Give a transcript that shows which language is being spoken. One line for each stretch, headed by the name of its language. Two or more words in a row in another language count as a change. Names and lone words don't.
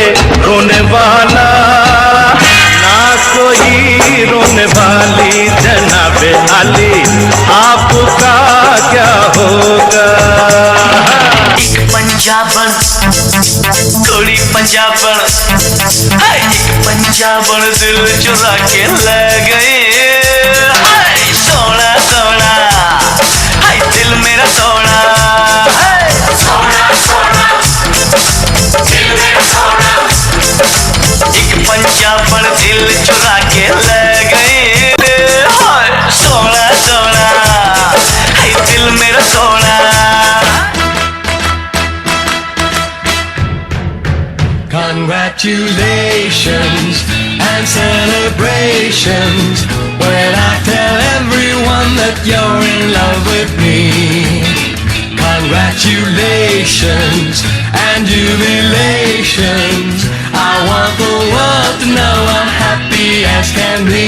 Hindi: रोने वाला ना कोई रोने वाली जनाबे आली, आपका क्या होगा। एक पंजाबन थोड़ी पंजाबन, एक पंजाबन दिल चुरा के ले गए। सोना सोना हाय दिल मेरा सोना, सोना सोना दिल मेरा सोना। एक पंजाबन दिल चुरा के ले गए। सोना सोना हाय दिल मेरा सोना।
English: Congratulations and celebrations when I tell everyone that you're in love with me. Congratulations and jubilations, I want the world to know I'm happy as can be.